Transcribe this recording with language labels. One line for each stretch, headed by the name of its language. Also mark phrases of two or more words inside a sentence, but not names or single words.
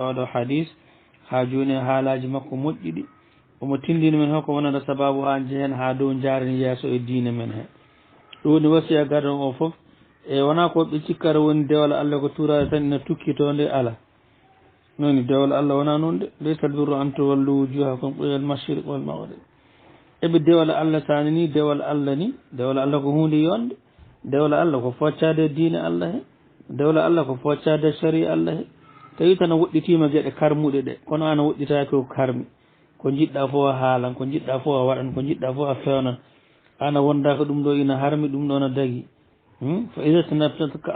Fula: oɗo hadis ha joni haalaji makko moƴƴiɗi omo tindini men hokko wonata sababu ha jehen ha dow jaren yeeso e diine men he ɗum woni wasiya gardon o foof e wona ko ɓe cikkata woni dewal Allah ko turade tan ina tukkitonde ala noni dewal Allah wona noon de
Arabic: ليس البر أن تولوا وجوهكم قبل المشرق والمغرب
Fula: eɓe dewal Allah sani ni dewal Allah ko hunde yonde dewla Allah ko foccade diine Allah he dewla Allah ko foccade sharia Allah he tawi tan a woɗɗitima gueɗe karmuɗe ɗe kono an a woɗɗitaki ko karmi ko jiɗɗa fof a haalan ko jiɗɗa fof a waɗan ko jiɗɗa fof a fewnan ana wonda ko ɗum ɗo ina harmi ɗum ɗo no dagui fa ida tanabtaka